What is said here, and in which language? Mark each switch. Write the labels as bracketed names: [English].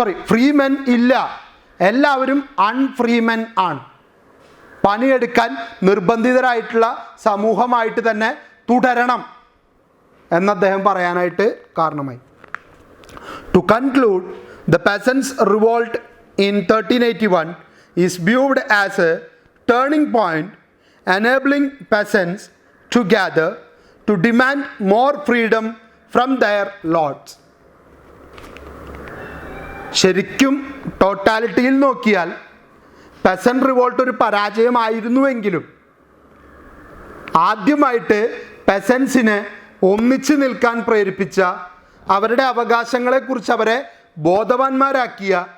[Malayalam] ഫ്രീമെൻ ഇല്ല, എല്ലാവരും അൺഫ്രീമെൻ ആണ്. പണിയെടുക്കാൻ നിർബന്ധിതരായിട്ടുള്ള സമൂഹമായിട്ട് തന്നെ തുടരണം എന്ന് അദ്ദേഹം പറയാനായിട്ട് കാരണമായി. [English] To conclude, the peasants revolt in 1381 is viewed as a turning point, enabling peasants to gather to demand more freedom from their lords. [Malayalam] ശരിക്കും ടോട്ടാലിറ്റിയിൽ നോക്കിയാൽ പെസന്റ് റിവോൾട്ട് ഒരു പരാജയമായിരുന്നുവെങ്കിലും ആദ്യമായിട്ട് പെസൻസിനെ ഒന്നിച്ചു നിൽക്കാൻ പ്രേരിപ്പിച്ച, അവരുടെ അവകാശങ്ങളെക്കുറിച്ച് അവരെ ബോധവാന്മാരാക്കിയ,